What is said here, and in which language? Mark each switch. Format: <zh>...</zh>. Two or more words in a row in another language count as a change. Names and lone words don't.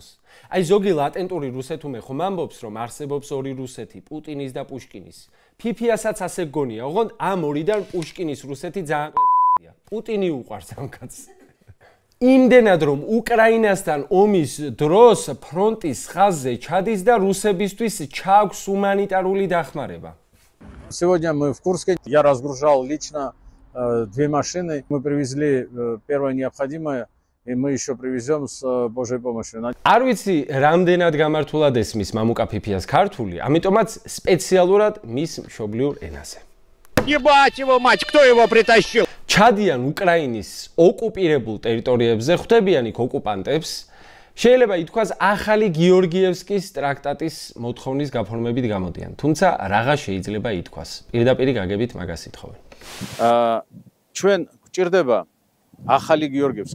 <ka>აი ზოგი ლატენტური რუსეთუმე ხომ ამბობს, რომ არსებობს ორი რუსეთი, პუტინის და პუშკინის. ფიფიასაც ასე გონია, ოღონდ ამ ორიდან პუშკინის რუსეთი ძალიან ყლეწია. პუტინი უყვარს ამ კაცს. იმდენად რომ უკრაინასთან ომის დროს ფრონტის ხაზზე ჩადის და русებისთვის ჩაქვს гуманитарული დახმარება.</ka> <ru>Сегодня мы в Курске. Я разгружал лично 2 машины. Мы привезли первое необходимое, и мы еще привезем с Божьей помощью.</ru> <ka>არ ვიცი, რამდენად გამართულად ესმის მამუკა ფიფიას ქართული, ამიტომაც სპეციალურად მის მშობლიურ ენაზე.</ka> <ru>Ебать его мать, кто его притащил?</ru> <ka>ჩადიან უკრაინის ოკუპირებულ ტერიტორიებზე, ხვდებიან იქ ოკუპანტებს. შეიძლება ითქვას ახალი გიორგიევსკის ტრაქტატის მოთხოვნის გაფორმებით გამოდიან, თუმცა რაღა შეიძლება ითქვას. პირდაპირ გაგებით მაგას ითხოვენ. ჩვენ გვჭირდება ახალი გიორგიევსკი.</ka>